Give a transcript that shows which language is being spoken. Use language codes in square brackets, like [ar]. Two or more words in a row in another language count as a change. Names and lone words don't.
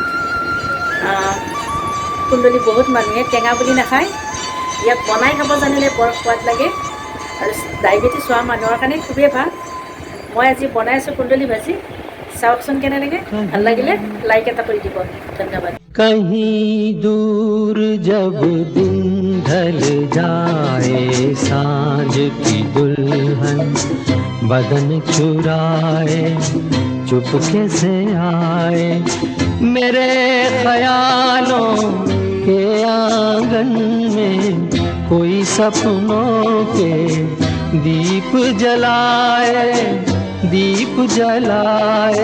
[as] কুন্দলি বহুত মানুহে টেঙা বুলি নাখায়, ইয়াক বনাই খাব জানিলে বৰ সোৱাদ লাগে আৰু ডায়েবেটিছ হোৱা মানুহৰ কাৰণে খুবেই ভাল। মই আজি বনাই আছোঁ কুন্দলি ভাজি, চাওকচোন কেনে লাগে। ভাল লাগিলে লাইক এটা কৰি দিব। ধন্যবাদ। [hi] कहीं दूर जब दिन ढल जाए, सांझ की दुल्हन बदन चुराए, चुपके से आए मेरे ख्यालों के आंगन में, कोई सपनों के दीप जलाए, दीप जलाए।